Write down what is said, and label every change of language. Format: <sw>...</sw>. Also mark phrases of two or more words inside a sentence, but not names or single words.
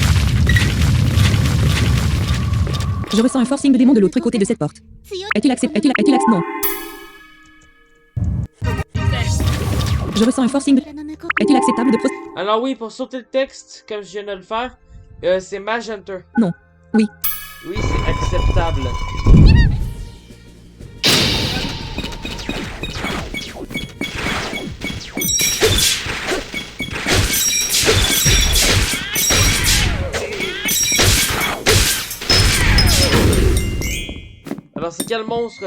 <fr>Je ressens un forcing de démon de l'autre côté de cette porte.</fr> <ja>強い</ja> <fr>Est-il accepté? Est-il accepté? Non. Je ressens un forcing de...</fr> <ja>扉の向こ</ja> <fr>Est-il acceptable de procéder? Alors oui, pour sauter le texte, comme je viens de le faire, c'est Mage Hunter. Non. Oui. Oui, c'est acceptable. Alors c'est quel monstre?</fr>